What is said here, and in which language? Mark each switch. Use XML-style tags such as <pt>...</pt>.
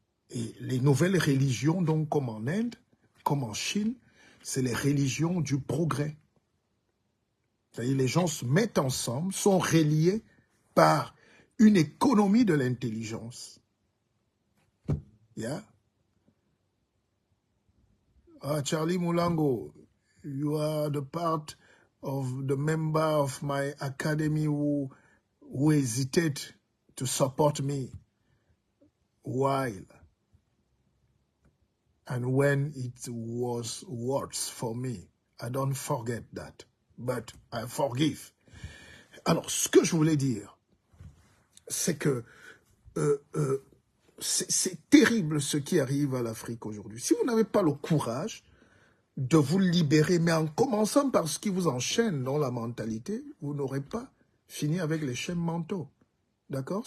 <fr>Et les nouvelles religions, donc comme en Inde, comme en Chine, c'est les religions du progrès. C'est-à-dire les gens se mettent ensemble, sont reliés par une économie de l'intelligence.</fr> <en>Yeah? Charlie Mulango, you are the part of the member of my academy who hesitate to support me while and when it was worse for me. I don't forget that, but I forgive.</en> <fr>Alors, ce que je voulais dire, c'est que c'est terrible ce qui arrive à l'Afrique aujourd'hui. Si vous n'avez pas le courage de vous libérer, mais en commençant par ce qui vous enchaîne dans la mentalité, vous n'aurez pas fini avec les chaînes mentaux. D'accord?</fr>